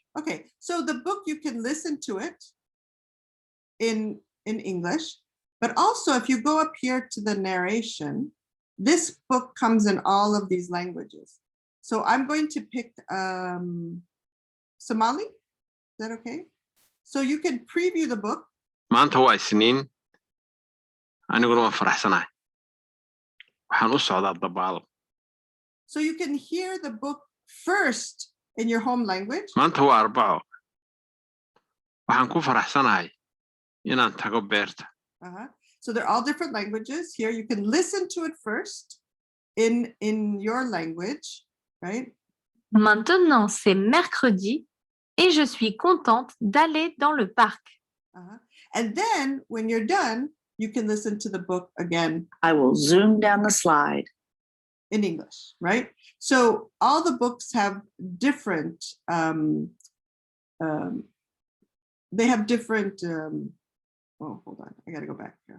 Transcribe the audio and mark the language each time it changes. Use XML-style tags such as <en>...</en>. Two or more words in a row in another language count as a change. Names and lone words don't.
<en>Okay, so the book, you can listen to it in English, but also if you go up here to the narration, this book comes in all of these languages. So I'm going to pick Somali. Is that okay? So you can preview the book.</en> <so>maanta waa isniin aniguna waan faraxsanahay waxaan u socdaa dabaal.</so> <en>So you can hear the book first in your home language.</en> <so>maanta waa arbaco waxaan ku faraxsanahay inaan tago beerta.</so> <en>So they're all different languages. Here you can listen to it first in your language, right?</en> <fr>Maintenant, c'est mercredi et je suis contente d'aller dans le parc.</fr> <en>And then when you're done, you can listen to the book again. I will zoom down the slide. In English, right? So all the books have different, they have different, oh, hold on, I gotta go back here.</en>